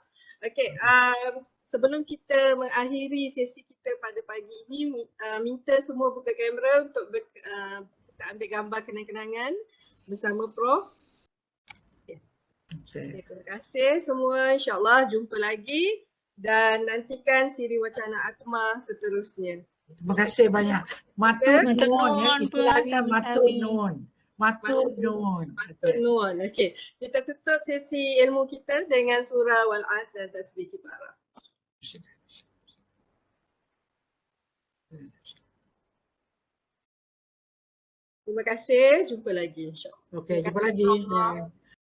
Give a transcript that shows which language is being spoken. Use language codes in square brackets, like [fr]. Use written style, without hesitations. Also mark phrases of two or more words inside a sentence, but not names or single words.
[ms] Okey, sebelum kita mengakhiri sesi kita pada pagi ini, minta semua buka kamera untuk kita ambil gambar kenang-kenangan bersama Prof. Okay, terima kasih semua. InsyaAllah jumpa lagi dan nantikan siri wacana Atma seterusnya. Terima kasih banyak. [jv] Matur nuwun [ms] ya, istilahnya [jv] matur nuwun. Matur nuwun. Matur nuwun. [ms] Okey, kita tutup sesi ilmu kita dengan surah Wal-As dan tasbih kifarah. Terima kasih, jumpa lagi insya-Allah. Okey, jumpa lagi.